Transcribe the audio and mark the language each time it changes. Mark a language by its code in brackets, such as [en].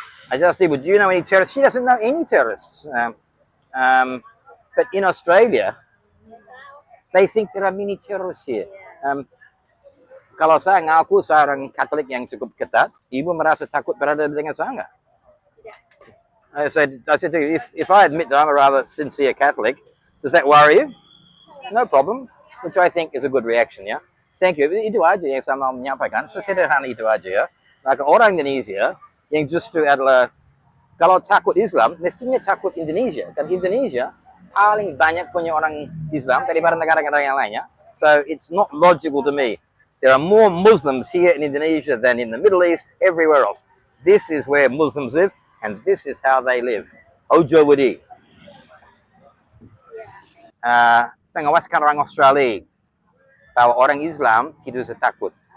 [en] I just Ibu, do you know any terrorists? She doesn't know any terrorists. But in Australia, they think there are many terrorists here. [id] Kalau saya ngaku seorang Katolik yang cukup ketat, Ibu merasa takut berada dengan saya enggak? [en] I said to you, if I admit that I'm a rather sincere Catholic, does that worry you? No problem, which I think is a good reaction, ya. Thank you. [id] Itu aja yang saya mau menyampaikan. Sesederhana itu aja, ya. Maka orang Indonesia yang justru adalah kalau takut Islam, mestinya takut Indonesia. Kan Indonesia paling banyak punya orang Islam daripada negara-negara yang lainnya. [en] So it's not logical to me. There are more Muslims here in Indonesia than in the Middle East, everywhere else. This is where Muslims live, and this is how they live. [id] Ojo Wadi. Pengawaskan orang Australia bahwa orang Islam tidak usah takut.